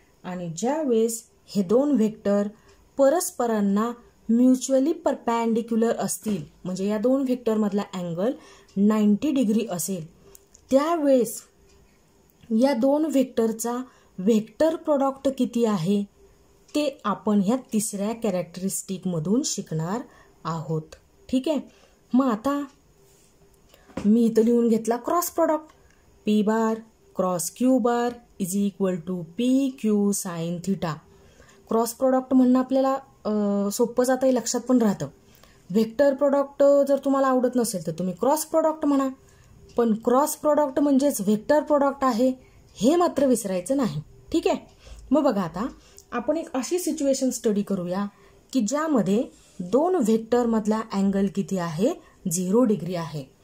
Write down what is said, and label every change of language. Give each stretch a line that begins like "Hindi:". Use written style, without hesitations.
Marathi: आणि ज्यावेळेस हे 2 व्हेक्टर परस्परांना म्युच्युअली परपॅन्डिक्युलर असतील म्हणजे या 2 व्हेक्टरमधला अँगल 90 डिग्री असेल त्यावेळेस या 2 व्हेक्टरचा व्हेक्टर प्रोडक्ट किती आहे ते आपण ह्या तिसऱ्या कॅरेक्टरिस्टिक मधून शिकणार आहोत. ठीक आहे, मग आता मी इथं लिहून घेतला cross product.
English: P bar cross Q bar is equal to P Q sine theta.
Marathi: Cross product म्हणणं आपल्याला सोपं जातं, लक्षात पण राहतं. व्हेक्टर प्रोडक्ट जर तुम्हाला आवडत नसेल तर तुम्ही क्रॉस प्रोडक्ट म्हणा, पण क्रॉस प्रोडक्ट म्हणजेच व्हेक्टर प्रोडक्ट आहे हे मात्र विसरायचं नाही. ठीक आहे, मग बघा आता आपण एक अशी सिच्युएशन स्टडी करूया की ज्यामध्ये 2 व्हेक्टर मधला अँगल किती आहे, 0 डिग्री आहे.